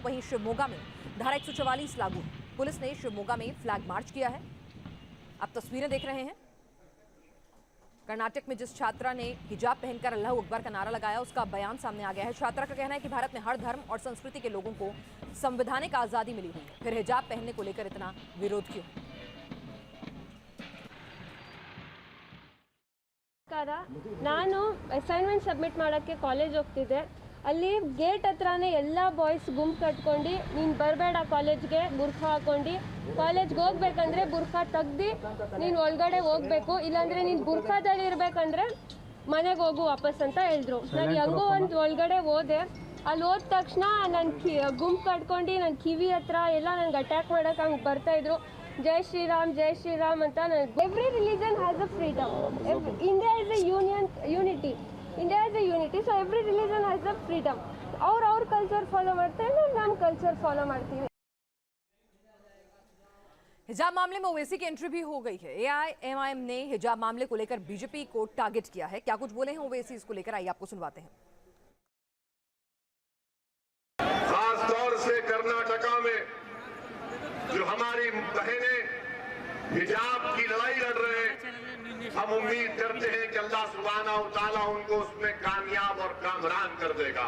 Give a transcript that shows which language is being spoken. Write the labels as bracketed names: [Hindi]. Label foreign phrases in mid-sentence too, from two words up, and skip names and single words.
[Hindi] वहीं शिवमोगा में धारा 144 लागू। पुलिस ने शिवमोगा में फ्लैग मार्च किया है। आप तस्वीरें देख रहे हैं। कर्नाटक में जिस छात्रा ने हिजाब पहनकर [Arabic] الله أكبر [Hindi] का नारा लगाया, उसका बयान सामने आ गया है। छात्रा का कहना है कि भारत में हर धर्म और संस्कृति के लोगों को संवैधानिक आजादी मिली हुई है, फिर हिजाब पहनने को लेकर इतना विरोध क्यों? [Kannada] ನಾನು [English] assignment submit [Kannada] ಮಾಡೋಕ್ಕೆ ಕಾಲೇಜ್ ಹೋಗ್ತಿದ್ದೆ. ಅಲ್ಲಿ ಗೇಟ್ ಹತ್ರನೇ ಎಲ್ಲ ಬಾಯ್ಸ್ ಗುಂಪು ಕಟ್ಕೊಂಡು ನೀನು ಬರಬೇಡ ಕಾಲೇಜ್ಗೆ, ಬುರ್ಖಾ ಹಾಕೊಂಡು ಕಾಲೇಜ್ಗೆ ಹೋಗ್ಬೇಕಂದ್ರೆ ಬುರ್ಖಾ ತೆಗ್ದು ನೀನು ಒಳಗಡೆ ಹೋಗ್ಬೇಕು, ಇಲ್ಲಾಂದರೆ ನೀನು ಬುರ್ಖಾದಲ್ಲಿ ಇರಬೇಕಂದ್ರೆ ಮನೆಗೆ ಹೋಗು ವಾಪಸ್ ಅಂತ ಹೇಳಿದ್ರು. ನಾನು ಹೆಂಗೋ ಒಂದು ಒಳಗಡೆ ಹೋದೆ. ಅಲ್ಲಿ ಹೋದ ತಕ್ಷಣ ನನ್ನ ಗುಂಪು ಕಟ್ಕೊಂಡು ನನ್ನ ಕಿವಿ ಹತ್ರ ಎಲ್ಲ ನನಗೆ ಅಟ್ಯಾಕ್ ಮಾಡೋಕೆ ಹಂಗೆ ಬರ್ತಾಯಿದ್ರು. [Hindi] जय श्रीराम [Kannada] ಅಂತ. [English] every religion has a freedom. India is a unity. India is a unity. so every religion has a freedom. [Kannada] ಅವ್ರ [English] culture follow [Kannada] ಮಾಡ್ತಾರೆ, ನಮ್ಮ [English] culture follow [Kannada] ಮಾಡ್ತೀವಿ. [Hindi] हिजाब मामले में ओवैसी की एंट्री भी हो गई है। एआईएमआईएम ने हिजाब मामले को लेकर बीजेपी को टारगेट किया है। क्या कुछ बोले हैं ओवैसी, इसको लेकर आइए आपको सुनवाते हैं। खास तौर से कर्नाटका में जो हमारी बहनें हिजाब की लड़ाई लड़ रहे हैं, हम उम्मीद करते हैं कि [Arabic] الله سبحانه وتعالى [Hindi] उनको उसमें कामयाब और कामरान कर देगा।